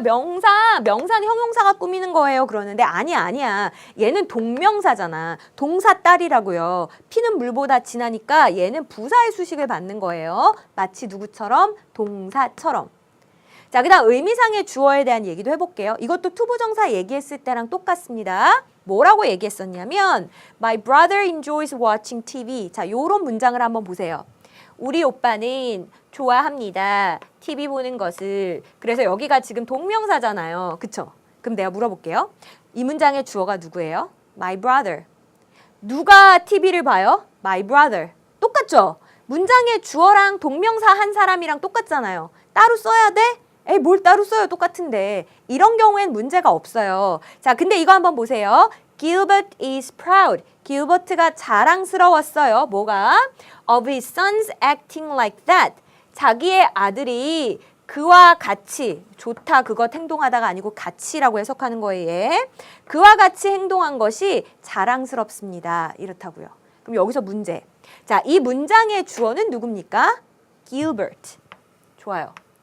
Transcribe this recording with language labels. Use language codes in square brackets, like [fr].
[ko] 명사는 형용사가 꾸미는 거예요. 그러는데 아니야. 얘는 동명사잖아. 동사 딸이라고요. 피는 물보다 진하니까 얘는 부사의 수식을 받는 거예요. 마치 누구처럼? 동사처럼. 자, 그 다음 의미상의 주어에 대한 얘기도 해볼게요. 이것도 투부정사 얘기했을 때랑 똑같습니다. 뭐라고 얘기했었냐면 [en] My brother enjoys watching TV. [ko] 자, 요런 문장을 한번 보세요. 우리 오빠는 좋아합니다. TV 보는 것을. 그래서 여기가 지금 동명사잖아요. 그쵸? 그럼 내가 물어볼게요. 이 문장의 주어가 누구예요? [en] My brother. [ko] 누가 TV를 봐요? My brother. 똑같죠? 문장의 주어랑 동명사 한 사람이랑 똑같잖아요. 따로 써야 돼? 뭘 따로 써요? 똑같은데. 이런 경우엔 문제가 없어요. 자, 근데 이거 한번 보세요. [en] Gilbert is proud. [ko] 길버트가 자랑스러웠어요. 뭐가? [en] Of his sons acting like that. [ko] 자기의 아들이 그와 같이, 좋다 그것 행동하다가 아니고 같이라고 해석하는 거예요. 그와 같이 행동한 것이 자랑스럽습니다. 이렇다고요. 그럼 여기서 문제. 자, 이 문장의 주어는 누굽니까? Gilbert. 좋아요.